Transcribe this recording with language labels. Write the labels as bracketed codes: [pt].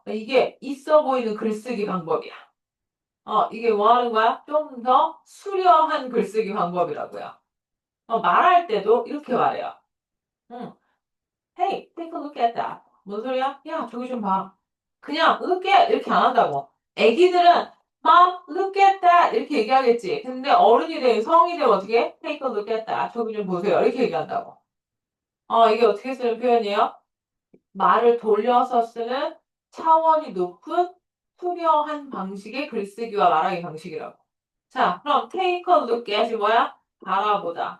[ko] 이게 있어 보이는 글쓰기 방법이야. 이게 뭐 하는 거야? 좀 더 수려한 글쓰기 방법이라고요. 말할 때도 이렇게 말해요. 응. [en] Hey, take a look at that. [ko] 뭔 소리야? 야, 저기 좀 봐. 그냥 look at 이렇게 안 한다고. 애기들은 [en] Mom, look at that [ko] 이렇게 얘기하겠지. 근데 어른이 되면 성인이 되면 어떻게 해? [en] Take a look at that. [ko] 저기 좀 보세요. 이렇게 얘기한다고. 이게 어떻게 쓰는 표현이에요? 말을 돌려서 쓰는 차원이 높은 투명한 방식의 글쓰기와 말하기 방식이라고. 자, 그럼 take a look at이 뭐야? 바라보다.